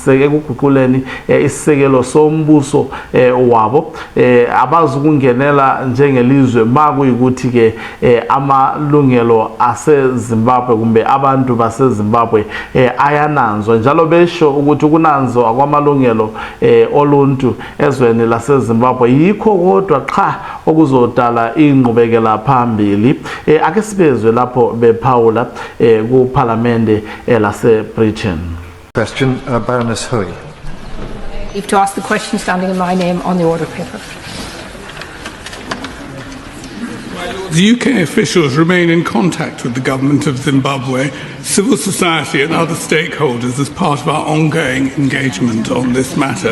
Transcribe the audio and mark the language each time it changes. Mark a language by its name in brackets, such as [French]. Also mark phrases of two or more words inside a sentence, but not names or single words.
[North Ndebele] isisekelo sombuso wabo abazukungenela njengelizwe makuyikuthi ke amalungelo aseZimbabwe kumbe abantu baseZimbabwe ayananzwa njalo besho ukuthi kunanzwa kwamalungelo oluntu ezweni laseZimbabwe yikho kodwa qha okuzodala ingqubekela phambili ake sibezwe lapho bephawula kuParliamente laseBritain. [English] Question, Baroness Hoey. If to ask the question standing in my name on the order paper. The UK officials remain in contact with the government of Zimbabwe, civil society and other stakeholders as part of our ongoing engagement on this matter.